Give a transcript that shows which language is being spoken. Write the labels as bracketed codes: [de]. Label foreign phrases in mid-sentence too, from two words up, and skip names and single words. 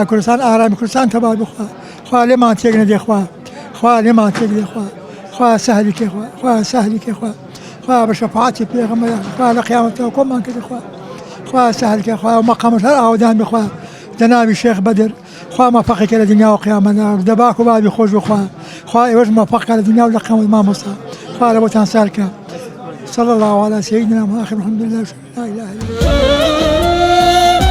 [ckb] کوردستان ئارامی کوردستان تەبا بخوا خوا لێمان تێک نەدێ خوا لێمان تێک دێ خوا سەهلی کێ خوا سەهلی کێ خوا بە شەفاعەتی پێغەمبەر خوا لە قیامەتەوە کۆمان کردی خوا سەهل کێ خوا مەقامەت هەر ئاودان بخوا جەنابی شێخ بەدر خوا مەوەفەقی کە لە دنیا و قیامەتدا دەباک و بابی خۆش بخوا خوا ئێوەش مەوەفەق لە دنیا و لە قیامەت مامۆستا خوا لە بۆتان سەهلکە [ar] صلى الله على سيدنا محمد الحمد لله لا اله الا الله.